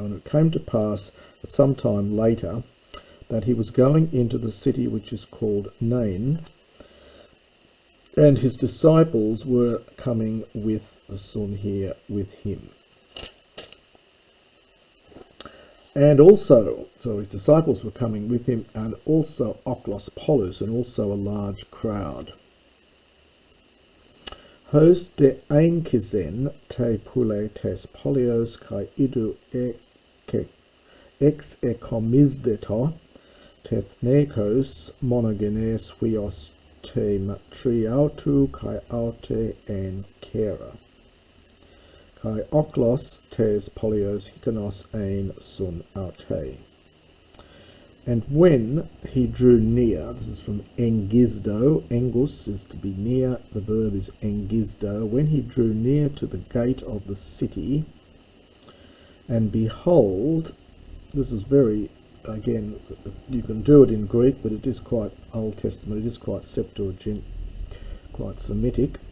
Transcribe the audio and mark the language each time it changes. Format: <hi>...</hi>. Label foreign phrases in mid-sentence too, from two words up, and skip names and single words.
<en>And it came to pass some time later that he was going into the city which is called Nain, and his disciples were coming with the son here with him. And also, so his disciples were coming with him, and also</en> <el>ὄχλος πολύς,</el> <en>and also a large crowd.</en> <el>ὡς δὲ ἤγγισεν τῇ πύλῃ τῆς πόλεως καὶ ἰδοὺ ἐξεκομίζετο τεθνηκὼς μονογενὴς υἱὸς τῇ μητρὶ αὐτοῦ καὶ αὐτὴ ἦν χήρα. καὶ ὄχλος τῆς πόλεως ἱκανὸς ἦν σὺν αὐτῇ.</el> <en>And when he drew near, this is from engisdo, engus is to be near, the verb is engisdo, when he drew near to the gate of the city, and behold, this is very, again, you can do it in Greek, but it is quite Old Testament, it is quite Septuagint, quite Semitic.</en>